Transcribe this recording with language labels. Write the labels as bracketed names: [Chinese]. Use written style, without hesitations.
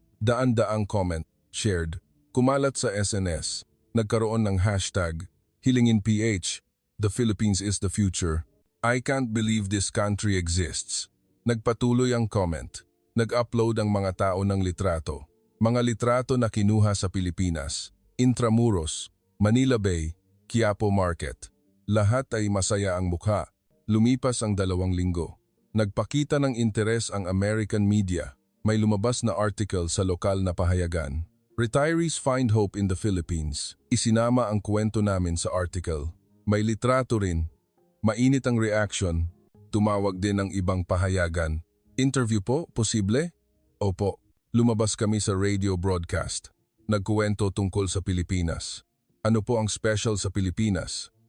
[Filipino] Daan-daang comment, shared. Kumalat sa SNS. Nagkaroon ng hashtag, [English] HealingInPH. The Philippines is the future. I can't believe this country exists. [Filipino] Nagpatuloy ang comment. Nag-upload ang mga tao ng litrato. Mga litrato na kinuha sa Pilipinas. Intramuros, Manila Bay, Quiapo Market. Lahat ay masaya ang mukha. Lumipas ang 2 linggo. Nagpakita ng interes ang American media. May lumabas na article sa lokal na pahayagan. [English] Retirees find hope in the Philippines. [Filipino] Isinama ang kwento namin sa article. May litrato rin. Mainit ang reaction. Tumawag din ng ibang pahayagan. Interview po, posible? Opo. Lumabas kami sa radio broadcast. Nagkuwento tungkol sa Pilipinas. Ano po ang special sa Pilipinas?